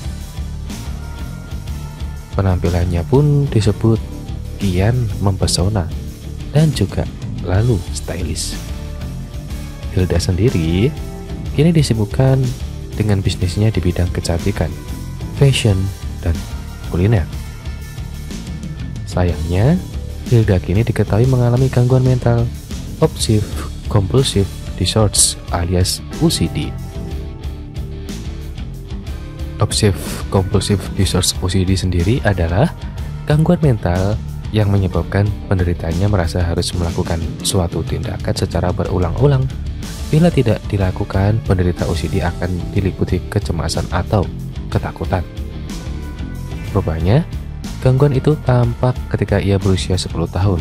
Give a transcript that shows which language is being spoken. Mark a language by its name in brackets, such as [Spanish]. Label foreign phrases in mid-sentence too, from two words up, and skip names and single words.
[Indonesian] Penampilannya pun disebut kian mempesona dan juga lalu stylish. Hilda sendiri kini disibukkan dengan bisnisnya di bidang kecantikan, fashion, dan kuliner. Sayangnya, Hilda kini diketahui mengalami gangguan mental [English] obsessive compulsive disorders [Indonesian] alias OCD. [English] Obsessive compulsive disorders [Indonesian] OCD sendiri adalah gangguan mental yang menyebabkan penderitanya merasa harus melakukan suatu tindakan secara berulang-ulang. Bila tidak dilakukan, penderita OCD akan diliputi kecemasan atau ketakutan. Rupanya, gangguan itu tampak ketika ia berusia 10 tahun.